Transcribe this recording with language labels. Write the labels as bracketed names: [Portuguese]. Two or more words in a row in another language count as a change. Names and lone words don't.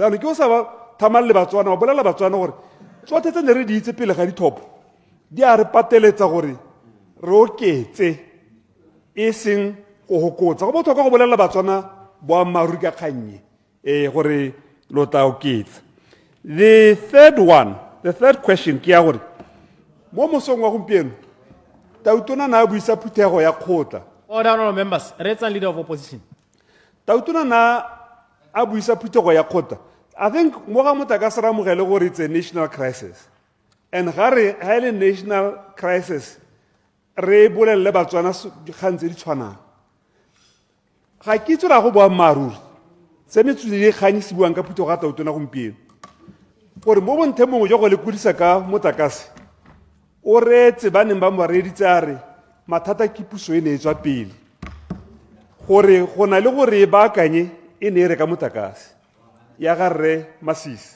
[Tswana] Yaanong ke o sa ba thamalele Batswana wa bolelela Batswana gore tsotlhe tse ne re di itse pele ga dithopo di a re pateletsa gore re oketse e seng go hokotsa. Go botlhokwa go bolelela Batswana boammaaruri ka kgannye gore lo tla oketsa. [English] The third question [Tswana] ke ya gore mo mosong wa gompieno Tautona na buisa phuthego ya kgotla. [English] Order, honorable members. Retsan Leader of Opposition. [Tswana] Tautona na a buisa phuthego ya kgotla. [English] I think [Tswana] mo ga motlakase ra mogele gore [English] it's a national crisis. [Tswana] And ga e le [English] national crisis [Tswana] re bolelele Batswana gantse di tshwanang. Ga ke itse ra go boammaaruri se metswedi le kgang se buang ka phuthego ga Tautona gompieno gore mo bonthe mongwe jo go le kudisa ka motlakase o retse ba neng ba mo reditse a re mathata ke puso e ne e tswa pele gore go na le gore e baakanye e ne e reka motlakase ya ga Rre Masisi.